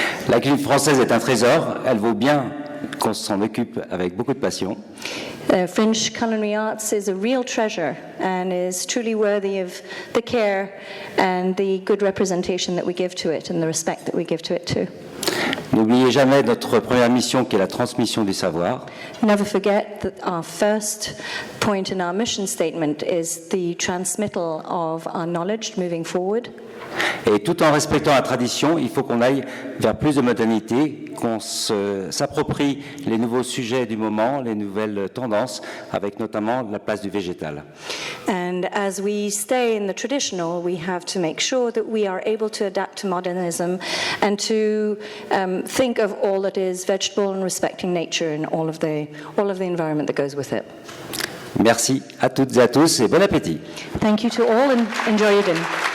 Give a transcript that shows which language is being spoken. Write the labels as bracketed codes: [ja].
[fr] La cuisine française est un trésor, elle vaut bien qu'on s'en occupe avec beaucoup de passion. [en] French culinary arts is a real treasure and is truly worthy of the care and the good representation that we give to it and the respect that we give to it too. [fr] N'oubliez jamais notre première mission qui est la transmission du savoir. [en] Never forget that our first point in our mission statement is the transmittal of our knowledge moving forward. [fr] Et tout en respectant la tradition, il faut qu'on aille vers plus de modernité, qu'on s'approprie les nouveaux sujets du moment, les nouvelles tendances, avec notamment la place du végétal. [en] And as we stay in the traditional, we have to make sure that we are able to adapt to modernism and to think of all that is vegetable and respecting nature and all of the environment that goes with it. [fr] Merci à toutes et à tous et bon appétit. [en] Thank you to all and enjoy your dinner.